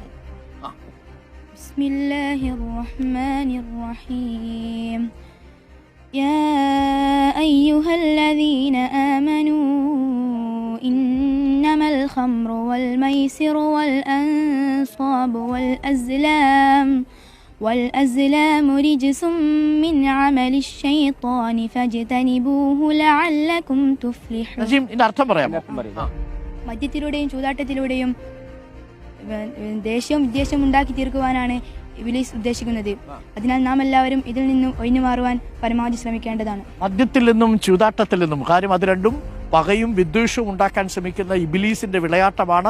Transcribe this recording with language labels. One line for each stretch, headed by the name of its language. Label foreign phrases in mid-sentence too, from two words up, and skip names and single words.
Arabic: بسم الله الرحمن الرحيم. يا أيها الذين آمنوا إنما الخمر والميسر والأنصاب والأزلام رجس من عمل الشيطان فاجتنبوه لعلكم تفلحون.
Malayalam: ഇതിന്റെ അർത്ഥം പറയാമോ? മദ്യത്തിലൂടെയും ചൂതാട്ടത്തിലൂടെയും ദേഷ്യവും വിദ്വേഷവും ഉണ്ടാക്കി തീർക്കുവാനാണ് ഇബ്ലീസ് ഉദ്ദേശിക്കുന്നത്. അതിനാൽ നാം എല്ലാവരും ഇതിൽ നിന്നും ഒഴിഞ്ഞു മാറുവാൻ പരമാവധി ശ്രമിക്കേണ്ടതാണ്. മദ്യത്തിൽ നിന്നും ചൂതാട്ടത്തിൽ നിന്നും, കാര്യം അത് രണ്ടും പകയും വിദ്വേഷവും ഉണ്ടാക്കാൻ ശ്രമിക്കുന്ന ഇബ്ലീസിന്റെ വിളയാട്ടമാണ്.